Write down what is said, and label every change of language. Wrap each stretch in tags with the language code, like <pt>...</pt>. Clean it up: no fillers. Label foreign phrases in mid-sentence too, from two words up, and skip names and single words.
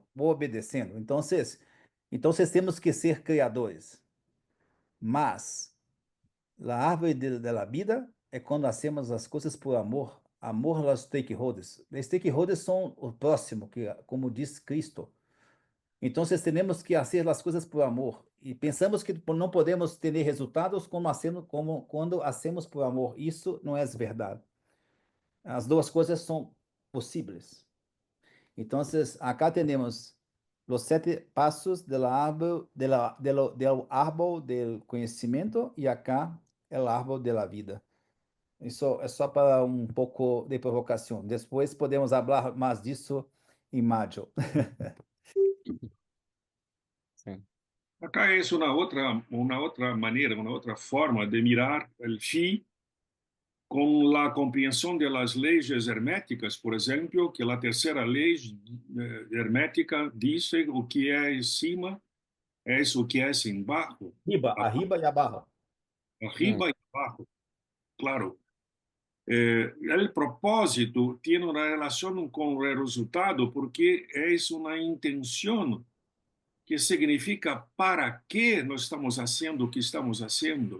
<pt>Então, temos que ser criadores. Mas a árvore da vida é quando hacemos as coisas por amor. Amor aos stakeholders. Os stakeholders são o próximo, que, como diz Cristo,</pt> <es>Entonces tenemos que hacer las cosas por amor. Y pensamos que no podemos tener resultados cuando hacemos por amor.</es> <pt>Isso não é verdade. As duas coisas são possíveis.</pt> <es>Entonces, acá tenemos los 7 pasos del árbol, del árbol del conhecimento y acá el árbol de la vida.</es> <pt>Isso é só para um pouco de provocação. Depois podemos falar mais disso em maio.</pt> <es>Sí. Acá es una otra manera, una otra forma de mirar el fin con la comprensión de las leyes herméticas, por ejemplo, que la tercera ley hermética dice</es> <pt>o que es cima es o que es embaixo, Arriba e abaixo.</pt> <es>arriba y abajo, claro. El propósito tiene una relación con el resultado porque es una intención que significa para qué</es> <pt>nós estamos</pt> <es>haciendo</es> <pt>o que</pt> <es>estamos haciendo.</es>